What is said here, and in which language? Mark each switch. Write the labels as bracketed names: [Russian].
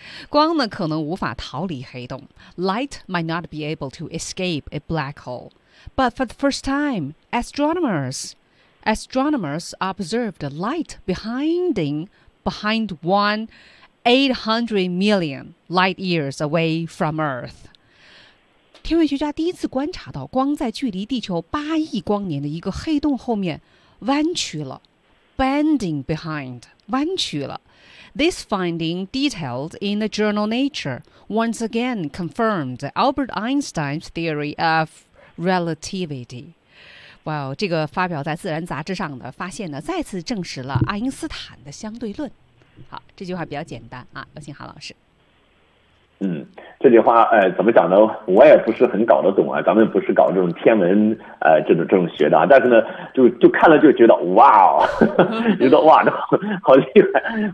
[Chinese] 光呢可能无法逃离黑洞 [English] ，light might not be able to escape a black hole， but for the first time， astronomers observed light behind one 800 million light years away from Earth. [Chinese] 天文学家第一次观察到光在距离地球8亿光年的一个黑洞后面弯曲了。 [English] Bending behind, [Chinese] 弯曲了。 [English] This finding, detailed in the journal Nature, once again confirmed Albert Einstein's theory of relativity. [Chinese] Wow, 这个发表在《自然》杂志上的发现呢，再次证实了爱因斯坦的相对论。好，这句话比较简单啊，有请韩老师。这句话怎么讲呢？我也不是很搞得懂啊，咱们不是搞这种天文这种学的啊，但是呢就看了就觉得哇哦，觉得哇这好厉害。